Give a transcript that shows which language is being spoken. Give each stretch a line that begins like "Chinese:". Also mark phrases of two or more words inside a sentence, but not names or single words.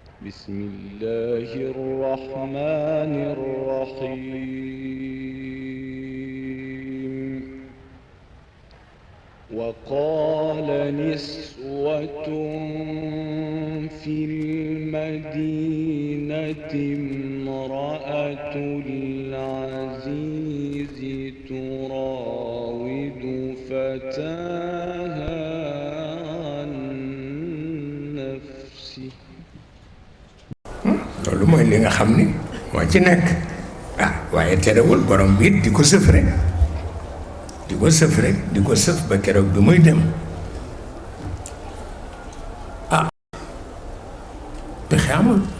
Arabic: بسم الله الرحمن الرحيم وقال نسوة في المدينة امرأة العزيز تراود فتاها عن نفسه
Wolof: loolu mooy li nga xam ni moo ci nekk waaye terewul borom bi di ko sëf rek di ko sëf rek di ko sëf ba keroog bi muy dem pexe amul.